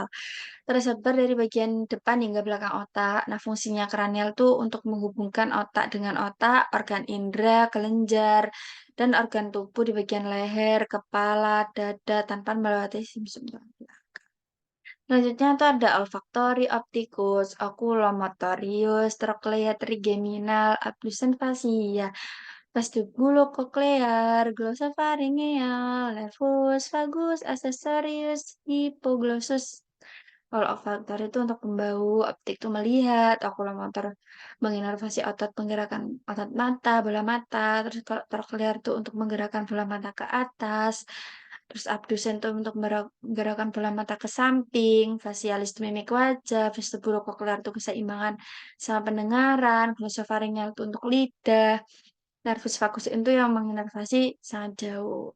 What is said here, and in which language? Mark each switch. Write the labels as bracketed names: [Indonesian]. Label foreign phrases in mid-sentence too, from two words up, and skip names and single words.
[Indonesian] Tersebar dari bagian depan hingga belakang otak. Nah, fungsinya kranial tuh untuk menghubungkan otak dengan otak, organ indera, kelenjar, dan organ tubuh di bagian leher, kepala, dada, tanpa melewati sumsum tulang. Selanjutnya tuh ada olfaktori, optikus, oculomotorius, trochlea, trigeminal, abdusen fasia, vestibulocochlear, glosopharyngeal, nervus vagus, accessorius, hipoglossus. Kalau olfaktor itu untuk pembau, optik itu melihat, okulomotor menginervasi otot penggerakan otot mata, bola mata, terus kalau trochlear itu untuk menggerakkan bola mata ke atas, terus abdusen itu untuk menggerakkan bola mata ke samping, facialis itu mimik wajah, vestibulocochlear itu keseimbangan sama pendengaran, glosopharyngeal itu untuk lidah, nervus vagus itu yang menginervasi sangat jauh.